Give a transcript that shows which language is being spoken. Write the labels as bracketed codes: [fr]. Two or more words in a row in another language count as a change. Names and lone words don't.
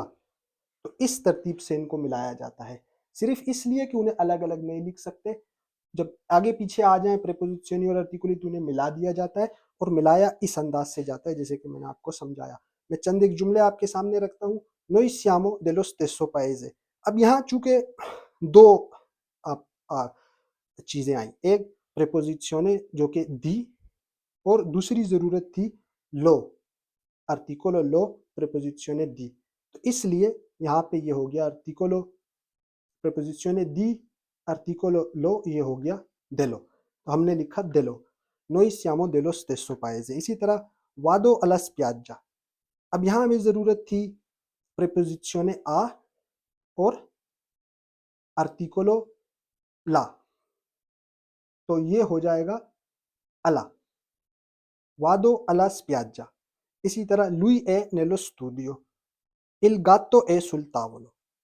[ur] تو اس ترتیب سے ان کو ملایا جاتا ہے، صرف اس لیے کہ انہیں الگ الگ نہیں لکھ سکتے۔ جب آگے پیچھے آ جائیں پریپوزیشنی اور ارتیکولی تو انہیں ملا دیا جاتا ہے، اور ملایا اس انداز سے جاتا ہے جیسے کہ میں نے آپ کو سمجھایا۔ میں چند ایک جملے آپ کے سامنے رکھتا ہوں: [it] noi siamo dello stesso paese. [ur] اب یہاں چونکہ دو چیزیں آئیں، ایک پریپوزیشن جو کہ دی، اور دوسری ضرورت تھی لو، [it] articolo lo, preposizione di, [ur] تو اس لیے یہاں پہ یہ ہو گیا [it] articolo preposizione di articolo lo, [ur] یہ ہو گیا دلو، تو ہم نے لکھا دلو، [it] noi siamo dello stesso paese. اسی طرح vado alla spiaggia, [ur] اب یہاں ہمیں ضرورت تھی [it] preposizione a [ur] اور [it] articolo la, [ur] تو یہ ہو جائے گا الا، [it] vado alla spiaggia. اسی طرح lui è nello studio، il gatto è sul tavolo۔